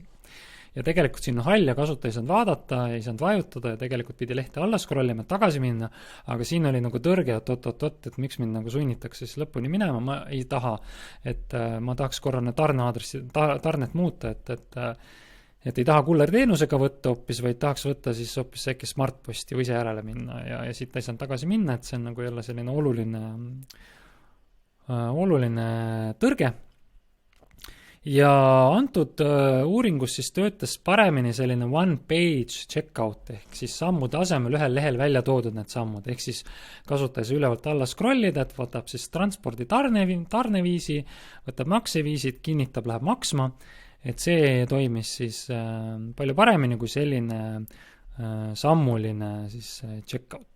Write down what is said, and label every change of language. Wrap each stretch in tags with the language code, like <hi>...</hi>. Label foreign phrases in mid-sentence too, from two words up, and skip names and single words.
<et>Ja tegelikult siin on hall ja kasutaja ei saanud vaadata, ei saanud vajutada ja tegelikult pidi lehte alla scrollima, et tagasi minna, aga siin oli nagu tõrge, et miks mind nagu sunnitakse siis lõpuni minema, ma ei taha, et ma tahaks korrane tarnet muuta, et ei taha kullerteenusega võtta hoopis, vaid tahaks võtta siis hoopis äkki smartposti või ise järele minna ja siit ei saanud tagasi minna, et see on nagu jälle selline oluline tõrge. Ja antud uuringus siis töötas paremini selline</et> <en>one-page checkout,</en> <et>ehk siis sammude asemel ühel lehel välja toodud need sammud, ehk siis kasutaja ülevalt alla scrollida, et võtab siis transpordi tarneviisi, võtab makseviisid, kinnitab, läheb maksma, et see toimis siis palju paremini kui selline sammuline siis checkout.</et>